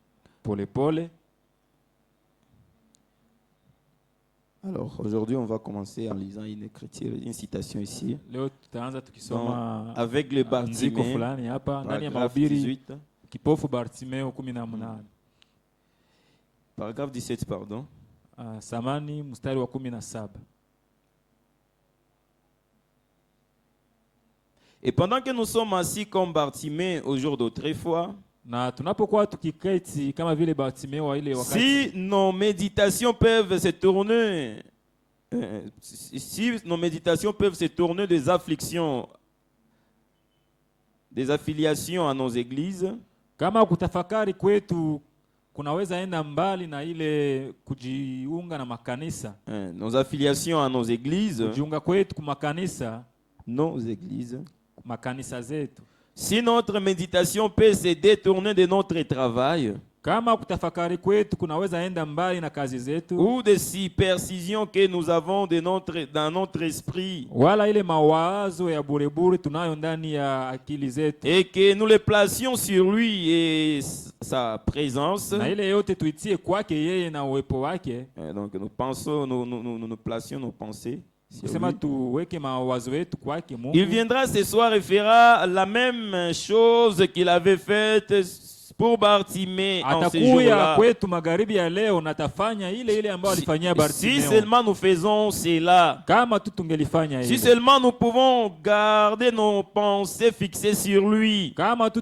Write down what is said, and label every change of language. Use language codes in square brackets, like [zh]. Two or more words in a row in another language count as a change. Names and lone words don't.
[fr] Alors aujourd'hui, on va commencer en lisant une citation ici. Avec le Bartimée, paragraphe 18. Paragraphe 17, pardon. [sw] Samani mstari wa 17. [fr] Et pendant que nous sommes assis comme Bartimée au jour d'autrefois, si nos méditations peuvent se tourner, des afflictions, des affiliations à nos églises, [sw] kama kutafakari kwetu kunaweza enda mbali na ile kujiunga na makanisa, [fr] nos affiliations à nos églises, [sw] kujiunga kwetu kwa makanisa, [fr] nos églises, [sw] makanisa zetu. [fr] Si notre méditation peut se détourner de notre travail, [sw] kama kutafakari kwetu kunaweza enda mbali na kazi zetu, [fr] ou des superstitions que nous avons dans notre esprit, [sw] wala ile mawazo ya burebure tunayo ndani ya akili zetu, [fr] et que nous les placions sur lui et sa présence, [sw] na ile yote tuitie kwake yeye na uwepo wake. [fr] Donc nous placions nos pensées. Il viendra ce soir et fera la même chose qu'il avait faite pour Bartimée en ce jour-là. Si seulement nous faisons cela, si seulement nous pouvons garder nos pensées fixées sur lui, et